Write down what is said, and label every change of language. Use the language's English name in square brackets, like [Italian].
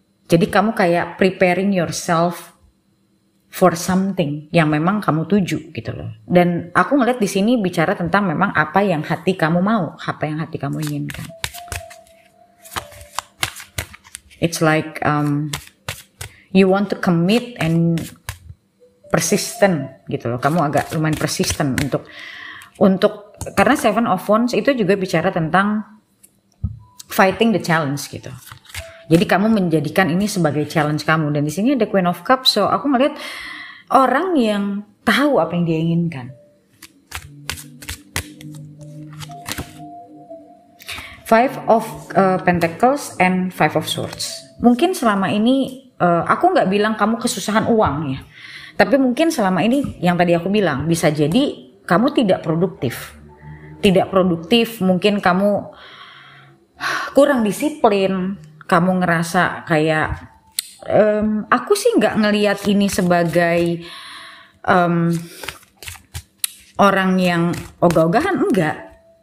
[Indonesian] Jadi kamu kayak [English] preparing yourself for something [Indonesian] yang memang kamu tuju gitu loh. Dan aku ngeliat di sini bicara tentang memang apa yang hati kamu mau, apa yang hati kamu inginkan. [English] It's like you want to commit and persistent [Indonesian] gitu loh. Kamu agak lumayan persistent untuk karena Seven of Wands itu juga bicara tentang [English] fighting the challenge [Indonesian] gitu. Jadi kamu menjadikan ini sebagai challenge kamu. Dan di sini ada Queen of Cups, so aku melihat orang yang tahu apa yang dia inginkan. [English] Five of Pentacles and Five of Swords. [Indonesian] Mungkin selama ini aku nggak bilang kamu kesusahan uang ya, tapi mungkin selama ini yang tadi aku bilang bisa jadi kamu tidak produktif. Tidak produktif, mungkin kamu kurang disiplin. Kamu ngerasa kayak aku sih nggak ngelihat ini sebagai orang yang ogah-ogahan, enggak.